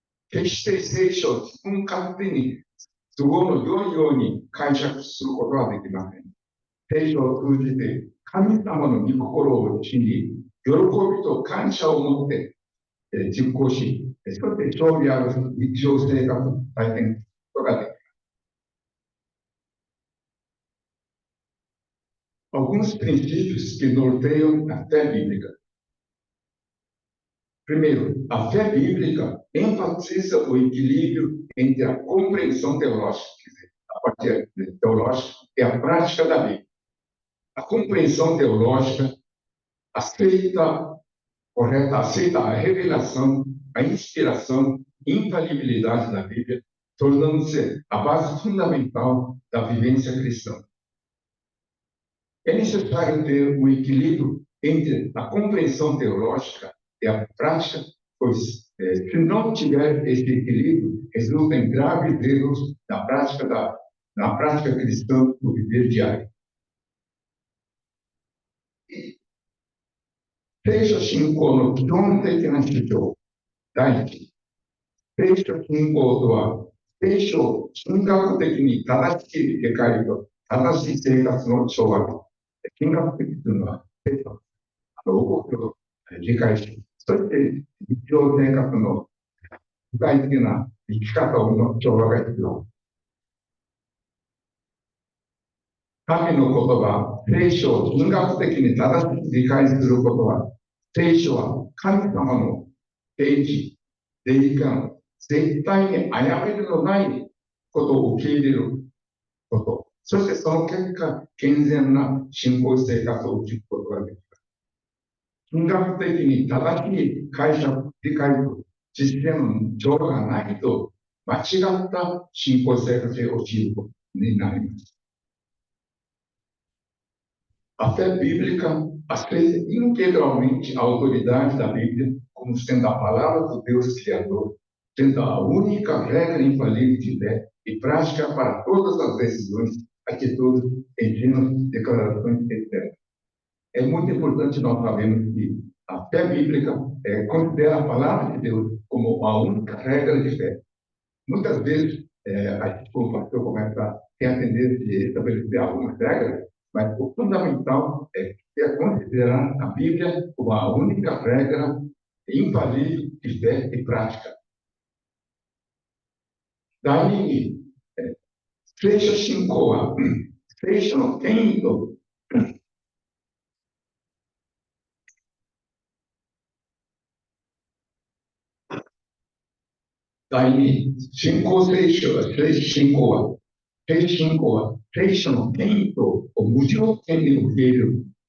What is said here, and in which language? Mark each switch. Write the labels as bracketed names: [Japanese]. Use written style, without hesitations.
[Japanese] 決して聖書を自分勝手に都合の良いように解釈することはできません。聖書を通じて神様の御心を知り、喜びと感謝を持って実行し、そして勝利ある日常生活を体験することができます。 [Portuguese] Alguns princípios que norteiam a fé bíblica. Primeiro, a fé bíblica enfatiza o equilíbrio entre a compreensão teológica, quer dizer, a parte teológica e a prática da Bíblia. A compreensão teológica aceita a revelação, a inspiração, infalibilidade da Bíblia, tornando-se a base fundamental da vivência cristã. É necessário ter um equilíbrio entre a compreensão teológica e a prática, pois se não tiver esse equilíbrio, resulta em graves erros na prática cristã do viver diário. [Japanese] 聖書信仰の基本的な主張。第一、聖書信仰とは、聖書を神学的に正しい理解と正しい生活の調和です。神学的というのは、聖書の動きを理解し、そして日常生活の具体的な生き方の調和が必要。神の言葉、聖書を神学的に正しく理解することは、聖書は神様の定義、霊感、絶対に誤りのないことを受け入れること、そしてその結果、健全な信仰生活を送ることができます。神学的に正しい解釈、理解と実践の調和がないと、間違った信仰生活へ陥ることになります。 [Portuguese] A fé bíblica aceita integralmente a autoridade da Bíblia como sendo a palavra do Deus Criador, sendo a única regra infalível de fé e prática para todas as decisões, atitudes, ensinos, declarações, etc. É muito importante nós sabermos que a fé bíblica considera a palavra de Deus como a única regra de fé. Muitas vezes, a gente, como pastor, começa a ter a tendência de estabelecer algumas regras, mas o fundamental é considerar a Bíblia como a única regra infalível de fé e prática. Daí, [Japanese] 聖書信仰は、聖書の権威と、第二、信仰聖書は、聖書信仰は、聖書信仰は、聖書の権威と無条件に受け入れる。